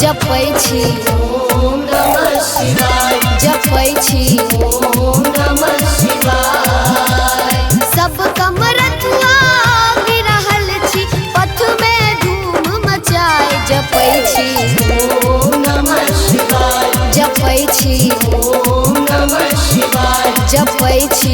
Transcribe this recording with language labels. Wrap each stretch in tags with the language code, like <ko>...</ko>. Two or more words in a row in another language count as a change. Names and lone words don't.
<mai>जपै छी</mai> <sa>ओम नमः शिवाय।</sa> <mai>जपै छी</mai> <sa>ओम नमः शिवाय।</sa> <mai>सब कमरथुआ गिरहल छी पथ में धूम मचाए जपै छी</mai> <sa>ओम नमः शिवाय।</sa> <mai>जपै छी</mai> <sa>ओम नमः शिवाय।</sa> <mai>जपै छी</mai>